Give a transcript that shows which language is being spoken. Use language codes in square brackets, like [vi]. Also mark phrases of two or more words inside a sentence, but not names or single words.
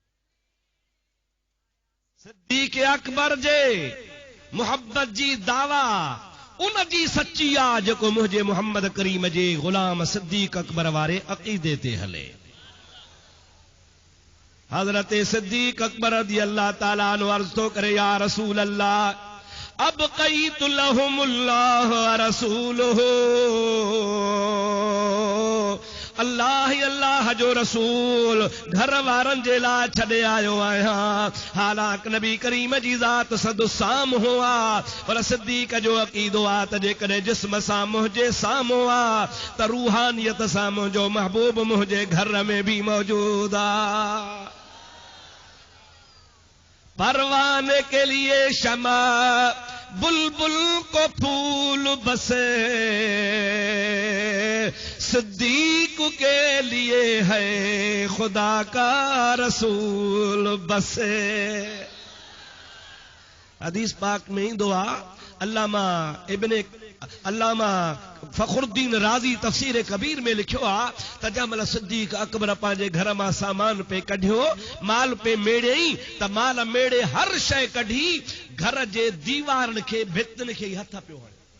[sd] सिद्दीक़ अकबर जे मुहब्बत जी दावा उन जी सच्ची आ जेको मुंहिंजे मुहम्मद करीम जे गुलाम सिद्दीक़ अकबर वारे अक़ीदे ते हले। हज़रत सिद्दीक़ अकबर [ar] رضي الله تعالى عنه [sd] अर्ज़ थो करे, [ar] يا رسول الله أبقيت لهم الله ورسوله, [sd] अल्लाह अल्लाह जो रसूल घर वारनि जे लाइ छॾे आयो आहियां। हालांकि नबी करीम जी ज़ात सद साम्हूं हुआ, पर सिद्दीक़ जो अक़ीदो आहे त जेकॾहिं जिस्म सां मुंहिंजे साम्हूं आहे त रूहानियत सां मुंहिंजो महबूब मुंहिंजे घर में भी मौजूद आहे। [ur] پروانے کے لیے شمع، بلبل کو پھول بس، صدیق کے لیے ہے خدا کا رسول بس. [sd] हदीस पाक में ईंदो आहे, अल्लामा फखरुद्दीन राज़ी तफसीर कबीर में लिखियो आहे त जंहिंमहिल सिद्दीक़ अकबर पंहिंजे घर मां सामान पे कढियो, माल पे मेड़ियई, त माल मेड़े हर शइ कढी घर जे दीवारनि खे भितनि खे हथ पियो हणे।